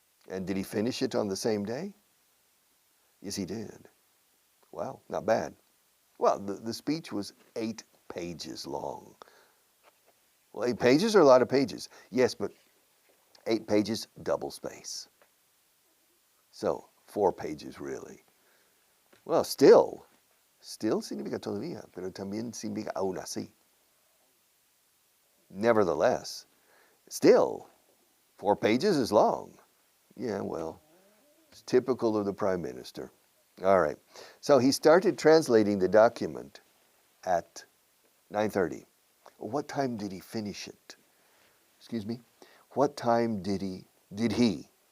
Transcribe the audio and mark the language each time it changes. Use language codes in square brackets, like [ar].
[en] And did he finish it on the same day? Yes, he did. Wow, not bad. Well, the speech was 8 pages long. Well, 8 pages are a lot of pages. Yes, but 8 pages, double space. So, 4 pages really. [es] Well, still significa todavía, pero también significa aún así. [en] Nevertheless, still, 4 pages is long. Yeah, well, it's typical of the Prime Minister. All right. So he started translating the document at 9:30. What time did he finish it? Excuse me? What time did he